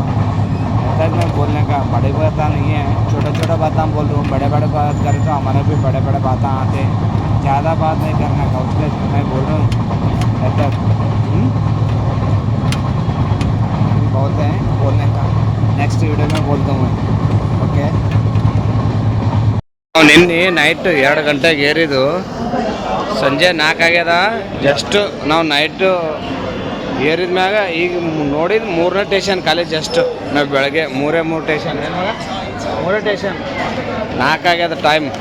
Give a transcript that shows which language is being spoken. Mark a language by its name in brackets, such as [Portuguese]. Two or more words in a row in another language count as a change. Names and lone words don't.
[Hindi] तक मैं बोलने का बड़ी बात नहीं है, छोटा छोटा बात हम बोल रहा हूँ. बड़े बड़े बात करें तो हमारे भी बड़े बड़े बात आते हैं, ज़्यादा बात नहीं करने का. उसलिए मैं बोल रहा हूँ बहुत है बोलने का, [English] next video [Hindi] में बोलता हूँ मैं. ओके, [Kannada] ನಾವು ನಿನ್ನೆ ನೈಟ್ 2 ಗಂಟೆಗೆ ಏರಿದ್ದು, ಸಂಜೆ 4 ಆಗ್ಯದ. ಜಸ್ಟ್ ನಾವು ನೈಟು ಏರಿದ ಮ್ಯಾಗ ಈಗ ನೋಡಿದ್ದು 3ನೇ ಸ್ಟೇಷನ್ ಖಾಲಿ. ಜಸ್ಟ್ ನಾವು ಬೆಳಗ್ಗೆ 3 ಸ್ಟೇಷನ್, 3 ಸ್ಟೇಷನ್ 4 ಆಗ್ಯದ ಟೈಮ್.